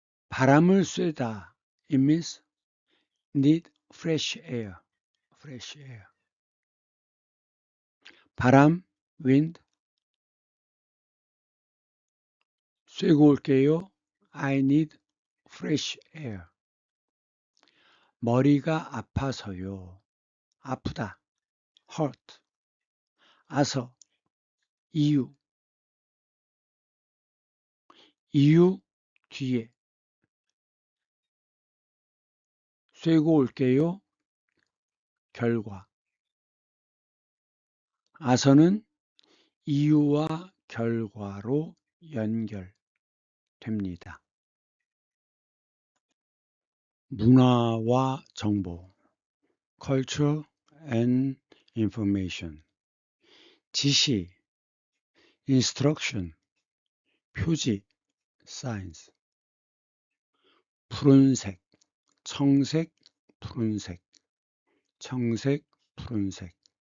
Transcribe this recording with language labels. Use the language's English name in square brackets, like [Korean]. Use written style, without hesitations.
[Korean] 바람을 쐬다, [English] it means need fresh air. [Korean] 바람, wind, 쐬고 올게요. [English] I need fresh air. [Korean] 머리가 아파서요. 아프다, hurt. 아서, 이유 뒤에. 쐬고 올게요. 결과. 아서는 이유와 결과로 연결됩니다. 문화와 정보, [English] culture and information. [Korean] 지시, instruction, 표지, signs. 푸른색, 청색, 푸른색, 청색, 푸른색.